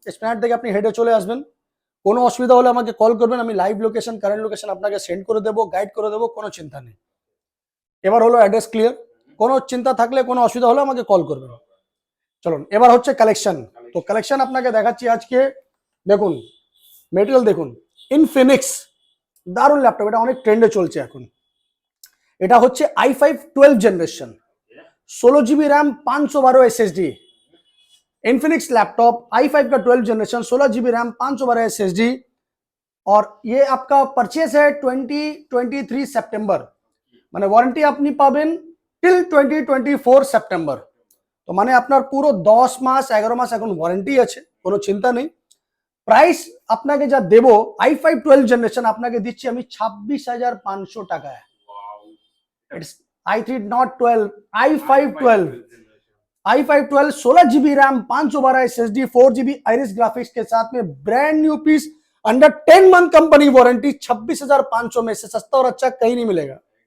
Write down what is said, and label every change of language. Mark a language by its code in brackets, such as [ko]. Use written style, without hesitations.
[bn] স্প্ল্যানেড থেকে আপনি হেডে চলে আসবেন। কোনো অসুবিধা হলে আমাকে কল করবেন, আমি লাইভ লোকেশন, কারেন্ট লোকেশন আপনাকে সেন্ড করে দেবো, গাইড করে দেবো, কোনো চিন্তা নেই। এবার হলো অ্যাড্রেস ক্লিয়ার, কোনো চিন্তা থাকলে, কোনো অসুবিধা হলে আমাকে কল করবেন। চলুন এবার হচ্ছে কালেকশন। তো কালেকশন আপনাকে দেখাচ্ছি আজকে। দেখুন মেটেরিয়াল দেখুন, ইনফিনিক্স দারুণ ল্যাপটপ, এটা অনেক ট্রেন্ডে চলছে এখন। এটা হচ্ছে [hi] i5 12 generation, 16 GB RAM, 512 SSD, Infinix laptop i5 का 12 जनरेशन, 16 GB रैम, 512 SSD, और ये आपका परचेस है 2023 सेप्टेम्बर, [bn] মানে ওয়ারেন্টি আপনি পাবেন টিল 2024 সেপ্টেম্বর। তো মানে আপনার পুরো 10 মাস 11 মাস এখন ওয়ারেন্টি আছে, কোনো চিন্তা নেই। প্রাইস আপনাকে যা দেব, i5 12 जनरेशन আপনাকে দিচ্ছি আমি 26,500 টাকায়। [en] It's i3 not 12, [hi] i5 12, i5 12 16 GB RAM, 512 SSD, 4 GB iris graphics के साथ में, brand new piece, under 10 month company warranty, 26,500 में से सस्ता और अच्छा कहीं नहीं मिलेगा।